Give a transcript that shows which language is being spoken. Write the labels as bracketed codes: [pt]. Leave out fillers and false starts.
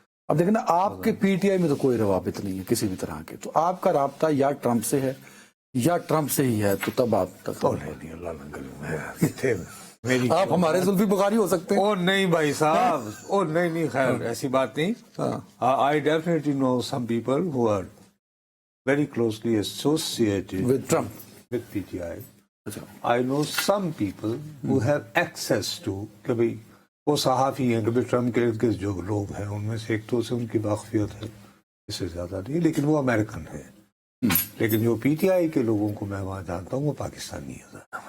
[ur] اب دیکھیں نا، آپ کے پی ٹی آئی میں تو کوئی روابط نہیں ہے کسی بھی طرح کے، تو آپ کا رابطہ یا ٹرمپ سے ہے یا ٹرمپ سے ہی ہے تو تب آپ تک نہیں اللہ نہ کرے میری آپ ہمارے زلفی بخاری ہو سکتے ہیں. او نہیں بھائی صاحب، او نہیں خیر ایسی بات نہیں. [en] I definitely know some people who are very closely associated with Trump. with PTI. [ur] اچھا [en] I know some people who have access to [ur] کہ بھئی وہ صحافی ہیں کہ بھئی ٹرمپ کے ارد گرد جو لوگ ہیں ان میں سے ایک تو سے ان کی واقفیت ہے، اس سے زیادہ نہیں، لیکن وہ امریکن ہے. لیکن جو پی ٹی آئی کے لوگوں کو میں وہاں جانتا ہوں وہ پاکستانی ہے.